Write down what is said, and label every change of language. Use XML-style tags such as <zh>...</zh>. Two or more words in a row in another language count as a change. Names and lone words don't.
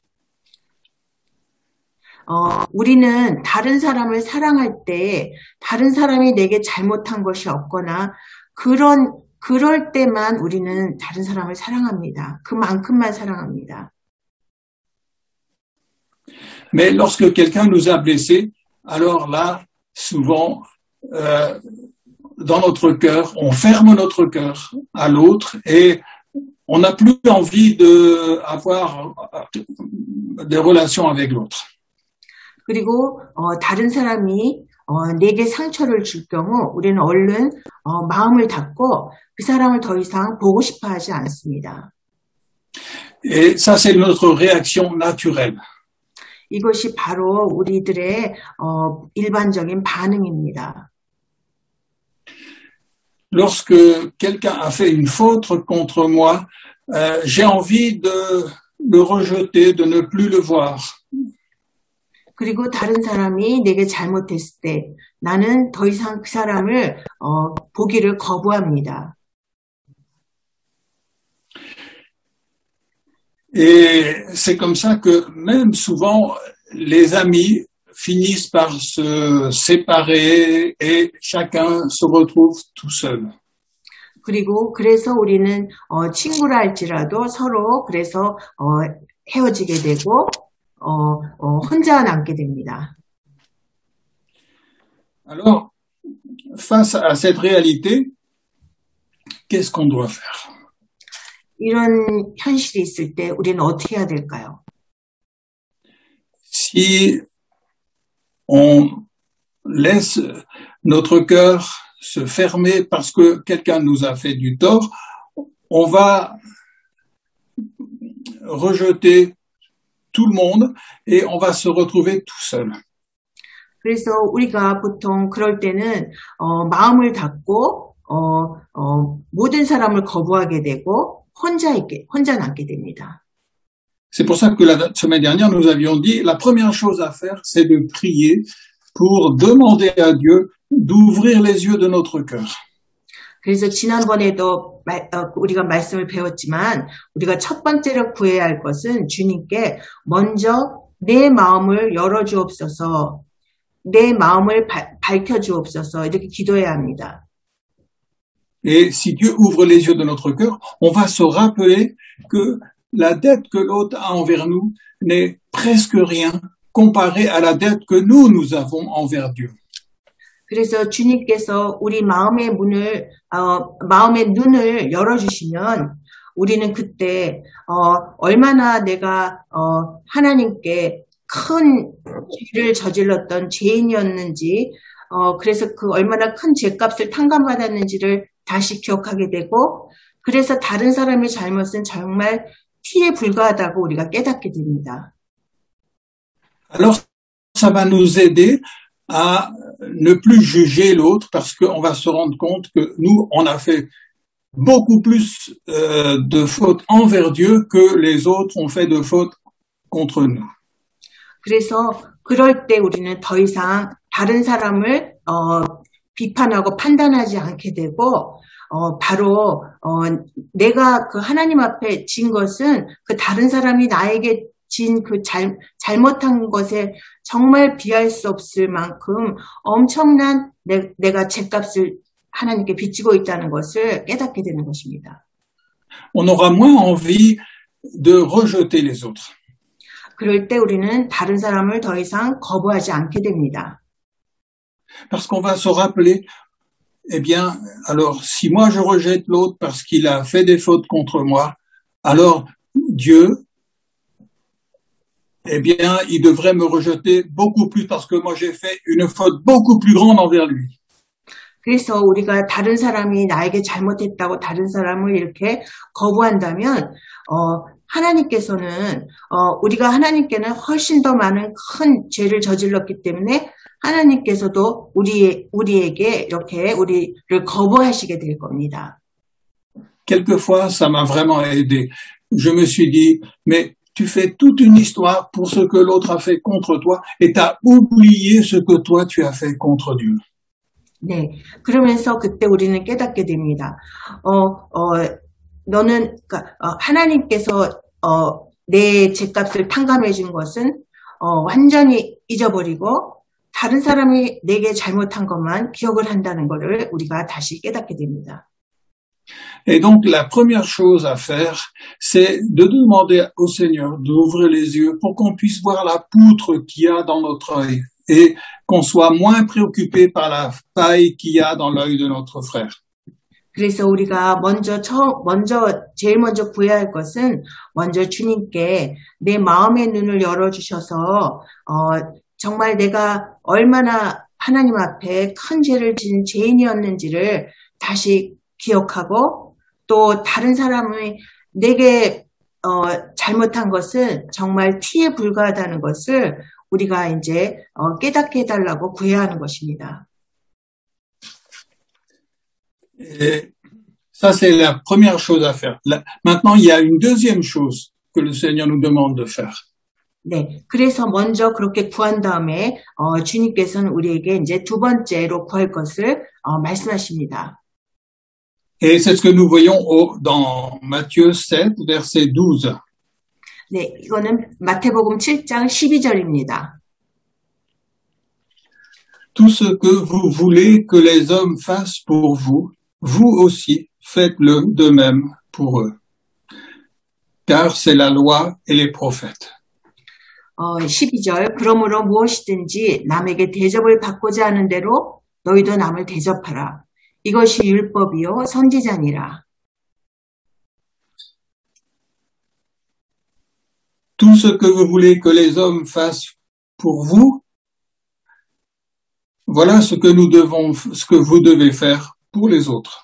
<ko>우리는 다른 사람을 사랑할 때 다른 사람이 내게 잘못한 것이 없거나 그럴 때만 우리는 다른 사람을 사랑합니다. 그만큼만 사랑합니다.</ko> <fr>Mais lorsque quelqu'un nous a blessés, alors là, souvent, dans notre cœur, on ferme notre cœur à l'autre et on n'a plus envie d'avoir des relations avec l'autre.</fr> <ko>그리고 다른 사람이 내게 상처를 줄 경우 우리는 얼른 마음을 닫고 그 사람을 더 이상 보고 싶어 하지 않습니다.</ko> <fr>Et ça, c'est notre réaction naturelle.</fr> <ko>이것이 바로 우리들의 일반적인 반응입니다.</ko> <fr>Lorsque quelqu'un a fait une faute contre moi, j'ai envie de le rejeter, de ne plus le voir.</fr> <ko>그리고 다른 사람이 내게 잘못했을 때 나는 더 이상 그 사람을 보기를 거부합니다.</ko> <fr>Et c'est comme ça que même souvent les amis finissent par se séparer et chacun se retrouve tout seul.</fr> <ko>그리고 그래서 우리는 친구라 할지라도 서로 그래서 헤어지게 되고 혼자 남게 됩니다.</ko> <fr>Alors, face à cette réalité, qu'est-ce qu'on doit faire?</fr> <ko>이런 현실이 있을 때 우리는 어떻게 해야 될까요?</ko> <fr>Si on laisse notre cœur se fermer parce que quelqu'un nous a fait du tort, on va rejeter tout le monde et on va se retrouver tout seul.</fr> <ko>그래서 우리가 보통 그럴 때는 마음을 닫고 모든 사람을 거부하게 되고 혼자 남게 됩니다.</ko> <fr>C'est pour ça que la semaine dernière, nous avions dit, la première chose à faire, c'est de prier pour demander à Dieu d'ouvrir les yeux de notre cœur.</fr> <ko>그래서 지난번에도 우리가 말씀을 배웠지만 우리가 첫 번째로 구해야 할 것은 주님께 먼저 내 마음을 열어주옵소서, 내 마음을 밝혀주옵소서 이렇게 기도해야 합니다.</ko> <fr>Et si Dieu ouvre les yeux de notre cœur, on va se rappeler que la dette que l'autre a envers nous n'est presque rien comparée à la dette que nous avons envers Dieu.</fr> <ko>그래서 주님께서 우리 마음의 눈을 열어주시면 우리는 그때 얼마나 내가 하나님께 큰 죄를 저질렀던 죄인이었는지, 그래서 그 얼마나 큰 죄값을 탕감받았는지를 다시 기억하게 되고, 그래서 다른 사람의 잘못은 정말 티에 불과하다고 우리가 깨닫게 됩니다.</ko> <fr>Alors, ça va nous aider à ne plus juger l'autre parce qu'on va se rendre compte que nous, on a fait beaucoup plus de fautes envers Dieu que les autres ont fait de fautes contre nous.</fr> <ko>그래서 그럴 때 우리는 더 이상 다른 사람을 비판하고 판단하지 않게 되고 바로 내가 그 하나님 앞에 진 것은 그 다른 사람이 나에게 진 그 잘못한 것에 정말 비할 수 없을 만큼 엄청난 내가 죄값을 하나님께 빚지고 있다는 것을 깨닫게 되는 것입니다.</ko> <fr>On aura moins envie de rejeter les autres.</fr> <ko>그럴 때 우리는 다른 사람을 더 이상 거부하지 않게 됩니다.</ko> <fr>Parce qu'on va se rappeler, eh bien, alors si moi je rejette l'autre parce qu'il a fait des fautes contre moi, alors Dieu, eh bien, il devrait me rejeter beaucoup plus parce que moi j'ai fait une faute beaucoup plus grande envers lui.</fr> <ko>그래서 우리가 다른 사람이 나에게 잘못했다고 다른 사람을 이렇게 거부한다면 하나님께서는 우리가 하나님께는 훨씬 더 많은 큰 죄를 저질렀기 때문에 하나님께서도 우리에게 이렇게 우리를 거부하시게 될 겁니다.</ko> <fr>Quelquefois, ça m'a vraiment aidé. Je me suis dit, mais tu fais toute une histoire pour ce que l'autre a fait contre toi et t'as oublié ce que toi tu as fait contre Dieu.</fr> <ko>네, 그러면서 그때 우리는 깨닫게 됩니다. 너는 하나님께서 내 죄값을 탕감해 준 것은 완전히 잊어버리고 다른 사람이 내게 잘못한 것만 기억을 한다는 것을 우리가 다시 깨닫게 됩니다.</ko> <fr>Et donc la première chose à faire, c'est de demander au Seigneur d'ouvrir les yeux pour qu'on puisse voir la poutre qu'il y a dans notre œil et qu'on soit moins préoccupé par la paille qu'il y a dans l'œil de notre frère.</fr> <ko>그래서 우리가 제일 먼저 구해야 할 것은 먼저 주님께 내 마음의 눈을 열어주셔서, 정말 내가 얼마나 하나님 앞에 큰 죄를 지은 죄인이었는지를 다시 기억하고, 또 다른 사람이 내게, 잘못한 것은 정말 티에 불과하다는 것을 우리가 이제, 깨닫게 해달라고 구해야 하는 것입니다.</ko> <fr>Et ça, c'est la première chose à faire. Maintenant, il y a une deuxième chose que le Seigneur nous demande de faire.</fr> <ko>네, 그래서 먼저 그렇게 구한 다음에 주님께서는 우리에게 이제 두 번째로 구할 것을 말씀하십니다.</ko> <fr>Et c'est ce que nous voyons dans Matthieu 7, verset 12.</fr> <ko>네, 이거는 마태복음 7장 12절입니다.</ko> <fr>Tout ce que vous voulez que les hommes fassent pour vous, vous aussi faites-le de même pour eux. Car c'est la loi et les prophètes.</fr> <ko>12절, 그러므로 무엇이든지 남에게 대접을 받고자 하는 대로 너희도 남을 대접하라. 이것이 율법이요 선지자니라.</ko> <fr>Tout ce que vous voulez que les hommes fassent pour vous, voilà ce que vous devez faire pour les autres.</fr>